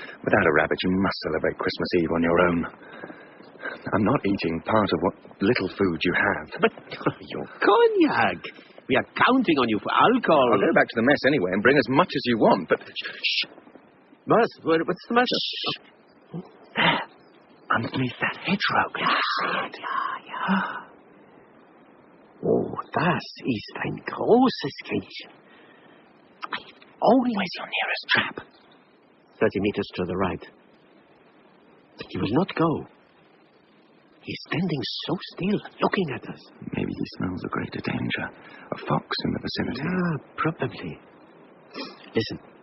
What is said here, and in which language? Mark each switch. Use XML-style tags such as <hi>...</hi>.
<en>Without a rabbit, you must celebrate Christmas Eve on your own. I'm not eating part of what little food you have. But your cognac. We are counting on you for alcohol. I'll go back to the mess anyway and bring as much as you want, but... Shh. What's the matter? Shh. There. Underneath that hedgerow. Can you see it?</en> <de>Ja. Oh, das ist ein großes Kännchen.</de> <en>Where's your nearest trap? 30 meters to the right. He will not go. He's standing so still, looking at us. Maybe he smells a greater danger. A fox in the vicinity. Yeah, probably. Listen.</en>